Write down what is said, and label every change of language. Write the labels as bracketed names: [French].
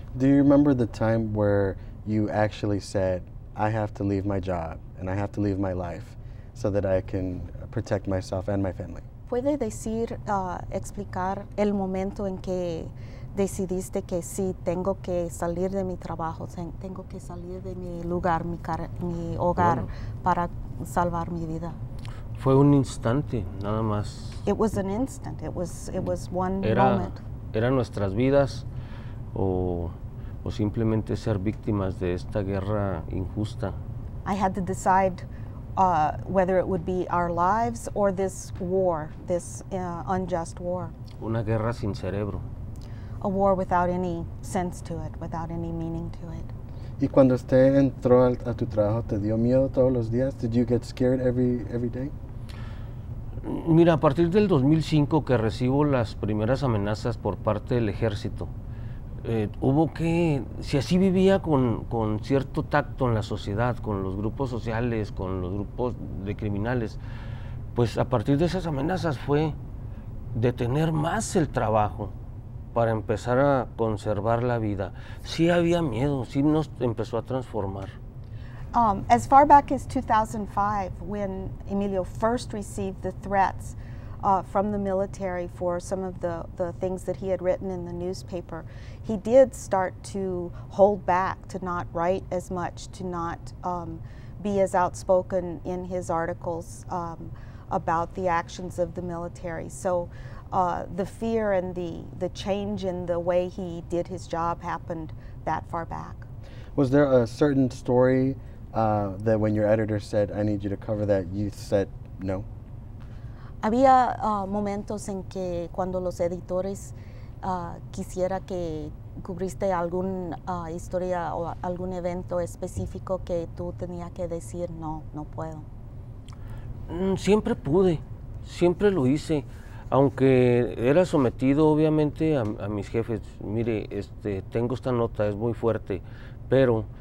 [English] Do you remember the time where you actually said, I have to leave my job and I have to leave my life so that I can protect myself and my family? [Spanish] ¿Puede decir, explicar el momento en que decidiste que sí, tengo que salir de mi trabajo, tengo que salir de mi lugar, mi hogar, para salvar mi vida? Fue un instante, nada más. [English] It was an instant. It was one moment. [Spanish] Eran nuestras vidas o simplemente ser víctimas de esta guerra injusta. [English] I had to decide whether it would be our lives or this war, this unjust war. [Spanish] Una guerra sin cerebro. [English] A war without any sense to it, without any meaning to it. [Spanish] Y cuando usted entró a tu trabajo, ¿te dio miedo todos los días? [English] Did you get scared every day? [Spanish] Mira, a partir del 2005 que recibo las primeras amenazas por parte del ejército, hubo que, si así vivía con cierto tacto en la sociedad, con los grupos sociales, con los grupos de criminales, pues a partir de esas amenazas fue detener más el trabajo para empezar a conservar la vida. Sí había miedo, sí nos empezó a transformar. [English] As far back as 2005, when Emilio first received the threats from the military for some of the things that he had written in the newspaper, he did start to hold back, to not write as much, to not be as outspoken in his articles about the actions of the military. So the fear and the change in the way he did his job happened that far back. Was there a certain story that when your editor said, I need you to cover that, you said no? [Spanish] Había momentos en que cuando los editores quisiera que cubriste alguna historia o algún evento específico que tú tenías que decir, no puedo. Siempre pude, siempre lo hice, aunque era sometido obviamente a mis jefes. Mire, tengo esta nota, es muy fuerte, pero